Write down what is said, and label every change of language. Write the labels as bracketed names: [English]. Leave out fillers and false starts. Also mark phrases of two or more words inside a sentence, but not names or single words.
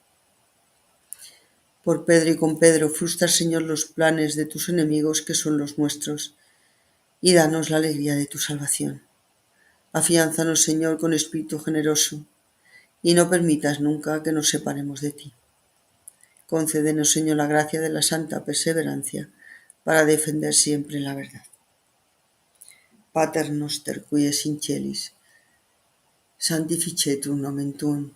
[Spanish] Por Pedro y con Pedro, frustra, Señor, los planes de tus enemigos que son los nuestros, y danos la alegría de tu salvación. Afiánzanos, Señor, con espíritu generoso, y no permitas nunca que nos separemos de ti. Concédenos, Señor, la gracia de la santa perseverancia, para defender siempre la verdad. [Latin] Pater noster, qui es in celis, sanctificetur nomen tuum.